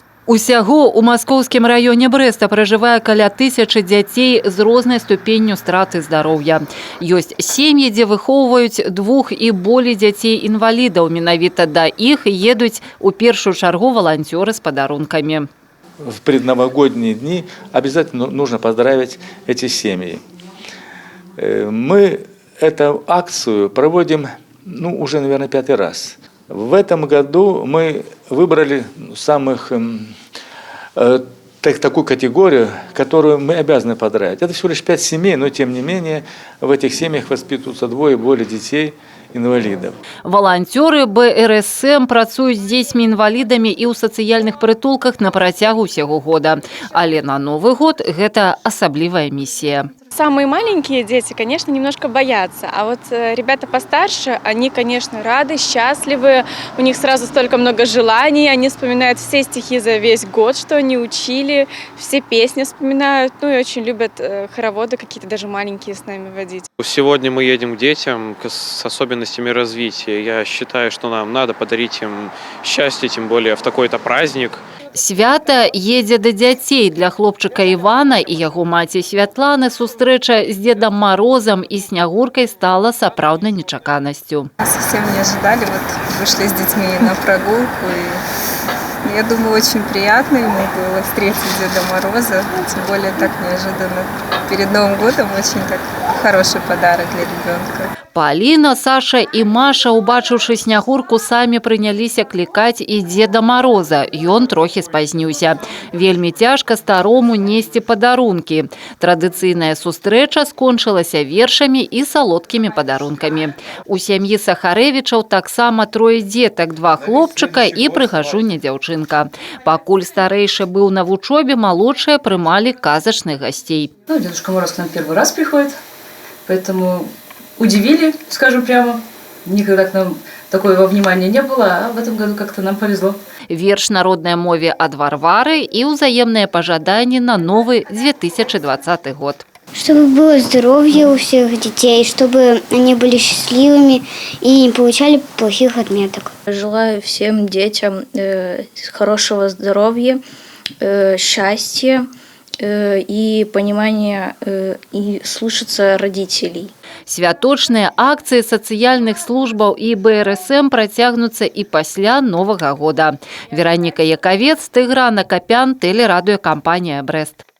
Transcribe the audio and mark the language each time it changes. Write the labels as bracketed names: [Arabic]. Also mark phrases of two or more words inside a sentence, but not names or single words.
[Belarusian] Усяго у маскоўскім раёне Брэста пражывае каля 1000 дзяцей з рознай ступенню страты здароўя. Ёсць сем'і, дзе выхоўваюць 2 і болей дзяцей-інвалідаў. Менавіта да іх едуць у першую чаргу валанцёры з падарункамі. [Russian] В предновогодние дни обязательно нужно поздравить эти семьи. Мы эту акцию проводим, уже, наверное, 5-й раз. В этом году мы выбрали такую категорию, которую мы обязаны поздравить. Это всего лишь 5 семей, но тем не менее в этих семьях воспитываются 2 и более детей-инвалидов. [Belarusian] Валанцёры БРСМ працуюць з дзецьмі-інвалідамі і ў сацыяльных прытулках на працягу ўсяго года. Але на [Russian] Новый год [Belarusian] гэта асаблівая миссия. [Russian] Самые маленькие дети, конечно, немножко боятся, а вот ребята постарше, они, конечно, рады, счастливы, у них сразу столько много желаний, они вспоминают все стихи за весь год, что они учили, все песни вспоминают, и очень любят хороводы какие-то даже маленькие с нами водить. Сегодня мы едем к детям с особенностями развития. Я считаю, что нам надо подарить им счастье, тем более в такой-то праздник. [Belarusian] Свята едзе да дзяцей. Для хлопчыка Івана і яго маці Святланы сустрэча з Дедом Морозом і Снягуркой стала сапраўднай нечаканасцю. [Russian] Совсем не ожидали, вышли с детьми на прогулку. И я думаю, очень приятно ему было встретить Деда Мороза, тем более так неожиданно. Перед Новым годом очень так хороший подарок для ребенка. [Belarusian] Полина, Саша і Маша, убачыўшы Снягурку, самі прыняліся клікаць і Деда Мороза. Ён трохі спазніўся. Вельмі цяжка старому несці падарункі. Традыцыйная сустрэча скончылася вершамі і салодкімі падарункамі. У сям'і Сахарэвічаў таксама 3 дзетак, 2 хлопчыка і прыгажуня дзяўчынка. Пакуль старэйшы быў на вучобе, малодшыя прымалі казачных гостей. [Russian] Дедушка Мороз к нам первый раз приходит, поэтому удивили, скажу прямо. Никогда к нам такого внимания не было, а в этом году как-то нам повезло. [Belarusian] Верш народной мове ад Варвары и узаемные пожадания на новый 2020 год. [Russian] Чтобы было здоровье у всех детей, чтобы они были счастливыми и не получали плохих отметок. Желаю всем детям хорошего здоровья, счастья и понимания и слушаться родителей. [Belarusian] Святочныя акцыі сацыяльных службаў і БРСМ працягнуцца і пасля Новага года. Вераніка Якавец, Тыгран Акапян, тэлерадыёкампанія Брэст.